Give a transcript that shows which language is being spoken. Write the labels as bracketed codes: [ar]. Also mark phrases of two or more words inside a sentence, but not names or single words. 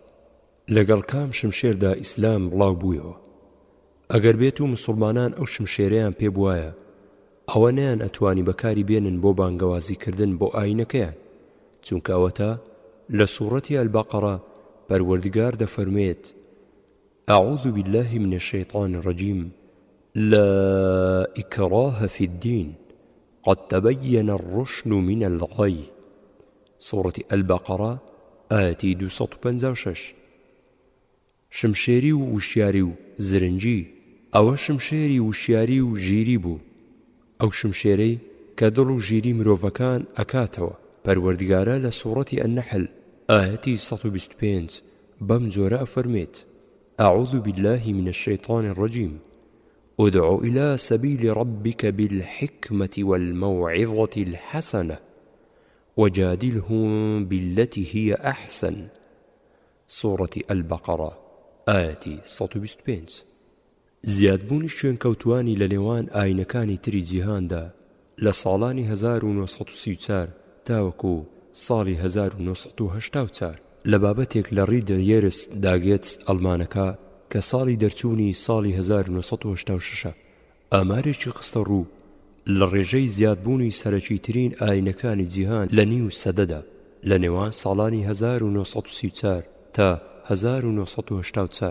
[ckb] لەگەڵ کام شمشێردا ئیسلام بڵاو بوویەوە؟ ئەگەر بێت و مسلمانان ئەو شمشێرەیان پێ بوایە، ئەوە نیان ئەتوانی بەکاری بێنن بۆ بانگەوازیکردن بۆ ئاینەکەیان، چونکە ئەوەتە لە سوورەتی ئەلبەقەرە پەروەردگار دەفەرمێت [ar] أعوذ بالله من الشيطان الرجيم لا إكراه في الدين قد تبين الرشد من الغي. سورة البقرة آية 256. [ckb] شمشێری و وشیاری و زرنجی، ئەوە شمشێری وشیاری و ژیری بوو، ئەو شمشێرەی کە دڵ و ژیری مرۆڤەکان ئەکاتەوە. پەروەردگارە لە سوورەتی النەحل ئاەتی 125 بەم جۆرە ئەفەرمێت [ar] أعوذ بالله من الشيطان الرجيم ادع إلى سبيل ربك بالحكمة والموعظة الحسنة وجادلهم بالتي هي أحسن. سورة البقرة آية 125. [ckb] زیادبوونی شوێنکەوتوانی لە نێوان ئاینەکانی تری جیهاندا لە ساڵانی 1934 تاوەکو ساڵی 1984 لە بابەتێک لە ڕیدەیێرس داگێتست ئەڵمانەکە کە ساڵی دەرچوونی ساڵی 1986 ئامارێکی خستە ڕوو لە ڕێژەی زیادبوونی سەرەکی ترین ئاینەکانی جیهان لە نیو سەدەدا لە نێوان ساڵانی 1934 تا 1984.